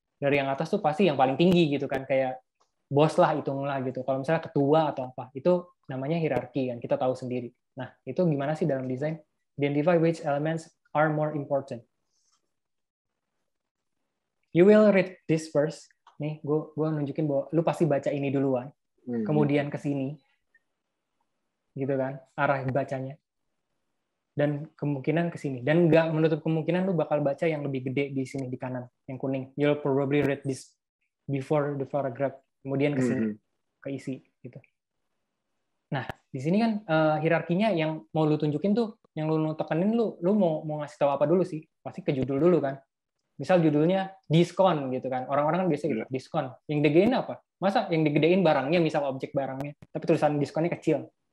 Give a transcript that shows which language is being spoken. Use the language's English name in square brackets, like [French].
[Indonesian] Dari yang atas tuh pasti yang paling tinggi gitu kan, kayak bos lah, hitunglah gitu. Kalau misalnya ketua atau apa, itu namanya hierarki kan, kita tahu sendiri. Nah, itu gimana sih dalam desain? [English] Identify which elements are more important. You will read this first. [Indonesian] Nih, gue nunjukin bahwa lu pasti baca ini duluan. Kemudian ke sini. Gitu kan, arah bacanya. Dan kemungkinan ke sini. Dan nggak menutup kemungkinan lu bakal baca yang lebih gede di sini, di kanan, yang kuning. [English] You'll probably read this before the paragraph. [Indonesian] Kemudian ke sini, ke isi. Gitu. Nah, di sini kan hierarkinya yang mau lu tunjukin tuh, yang lu tekenin, lu mau ngasih tahu apa dulu sih? Pasti ke judul dulu kan. Misal judulnya diskon gitu kan. Orang-orang kan biasa gitu, diskon. Yang digedein apa? Masa yang digedein barangnya, misal objek barangnya, tapi tulisan diskonnya kecil.